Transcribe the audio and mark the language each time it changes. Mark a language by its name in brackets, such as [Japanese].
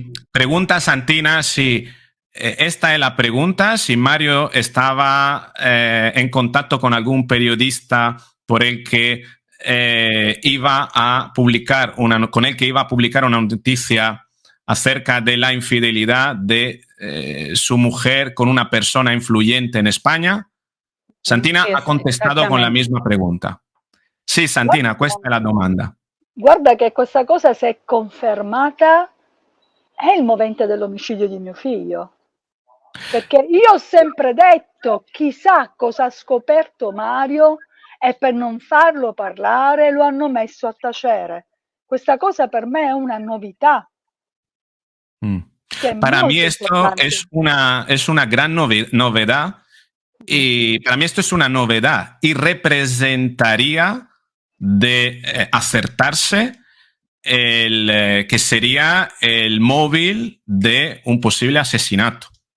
[Spanish] Pregunta Santina si esta es la pregunta, si Mario estaba en contacto con algún periodista por el que iba a publicar una noticia acerca de la infidelidad de su mujer con una persona influyente en España. Santina [Italian] ha contestato [Spanish] con la misma pregunta. [Italian] Sì, Santina, questa è la domanda. Guarda che questa cosa, se è confermata, è il movente dell'omicidio di mio figlio. Perché io ho sempre detto, chissà cosa ha scoperto Mario e per non farlo parlare lo hanno messo a tacere. Questa cosa per me è una novità. [Spanish] Para mí esto es una gran novedad y para mí esto es una novedad y representaría de acertarse que sería el móvil de un posible asesinato.